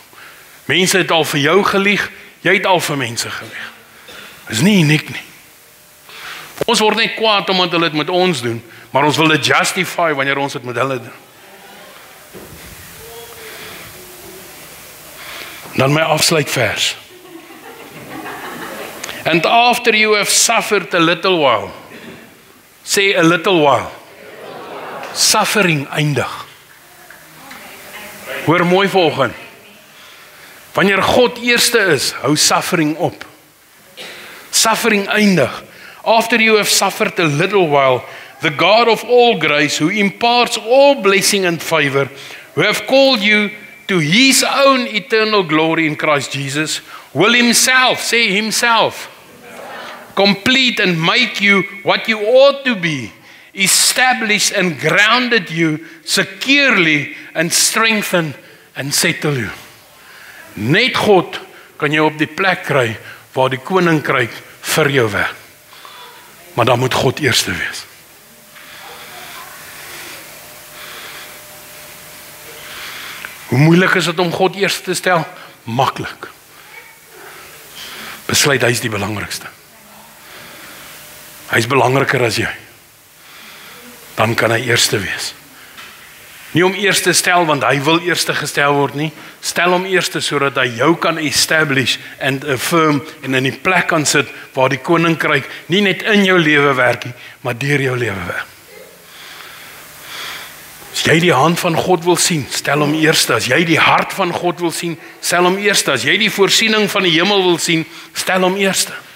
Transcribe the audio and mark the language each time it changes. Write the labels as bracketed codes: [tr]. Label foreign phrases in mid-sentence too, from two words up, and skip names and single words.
[af] Mense het al vir jou gelieg, jy het al vir mense gelieg. Is nie uniek nie. Ons word net kwaad omdat hulle dit met ons doen, maar ons wil dit justify wanneer ons dit met hulle doen. Dan my afsluitvers. [en] And after you have suffered a little while, say a little while, suffering eindig. [af] Hoor mooi vanoggend. Wanneer God eerste is, hou suffering op. Suffering eindig. [en] After you have suffered a little while, the God of all grace, who imparts all blessing and favor, who have called you to his own eternal glory in Christ Jesus, will himself, say himself, complete and make you what you ought to be, establish and grounded you securely and strengthen and settle you. [af] Net God kan jy op die plek kry waar die koninkryk vir jou werk. Maar dan moet God eerste wees. Hoe moeilik is dit om God eerste te stel? Maklik. Besluit hy is die belangrikste. Hy is belangriker as jy. Dan kan hy eerste wees. Nie om eerste stel want hy wil eerste gestel word nie. Stel hom eerste sodat hy jou kan [en] establish and affirm [af] en in die plek kan sit waar die koninkryk nie net in jou lewe werk nie, maar deur jou lewe werk. As jy die hand van God wil sien, stel hom eerste. As jy die hart van God wil sien, stel hom eerste. As jy die voorsiening van die hemel wil sien, stel hom eerste.